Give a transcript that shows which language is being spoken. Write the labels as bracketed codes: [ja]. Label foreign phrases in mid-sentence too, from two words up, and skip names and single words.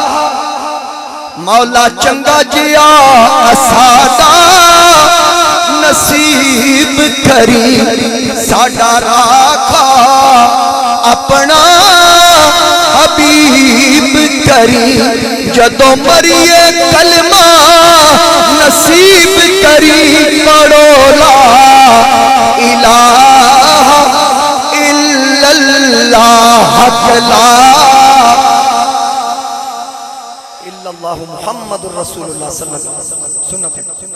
[pa] مولا چنگا جیا ساڈا نصیب کریں، ساڈا راکھا اپنا حبیب کریں. جدوں مریے کلمہ نصیب کریں پڑھولا. [ar] إله إلا الله لا إلا الله محمد رسول الله صلى الله عليه وسلم. सुन्नत